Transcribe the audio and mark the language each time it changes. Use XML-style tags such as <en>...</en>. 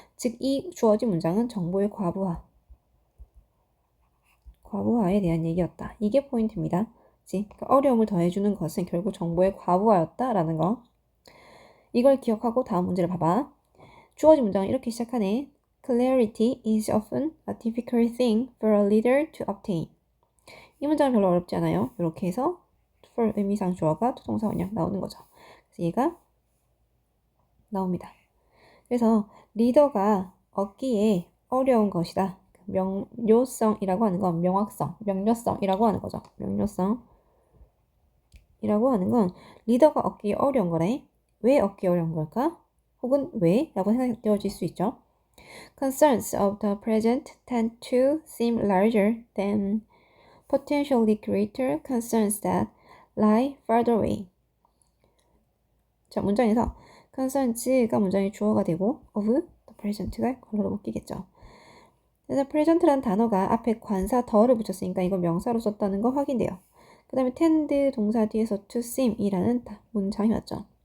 <ko>즉, 이 주어진 문장은 정보의 과부하에 대한 얘기였다. 이게 포인트입니다. 그러니까 어려움을 더해주는 것은 결국 정보의 과부하였다라는 거. 이걸 기억하고 다음 문제를 봐봐. 주어진 문장은 이렇게 시작하네.</ko> <en>Clarity is often a difficult thing for a leader to obtain.</en> <ko>이 문장은 별로 어렵지 않아요. 이렇게 해서 for 의미상 주어가 투동사 원형 나오는 거죠. 그래서 얘가 나옵니다. 그래서 리더가 얻기에 어려운 것이다. 명료성이라고 하는 건 명료성이라고 하는 거죠. 명료성이라고 하는 건 리더가 얻기 어려운 거래. 왜 얻기 어려운 걸까? 혹은 왜? 라고 생각되어질 수 있죠.</ko> <en>Concerns of the present tend to seem larger than potentially greater concerns that lie farther away.</en> <ko>자, 문장에서 concerns가 문장의 주어가 되고</ko> <en>of the present</en> <ko>가 걸로 묶이겠죠. 그래서 present라는 단어가 앞에 관사 더를 붙였으니까 이건 명사로 썼다는 거 확인돼요. 그 다음에 tend 동사 뒤에서</ko> <en>to seem</en> <ko>이라는 문장이 왔죠.</ko>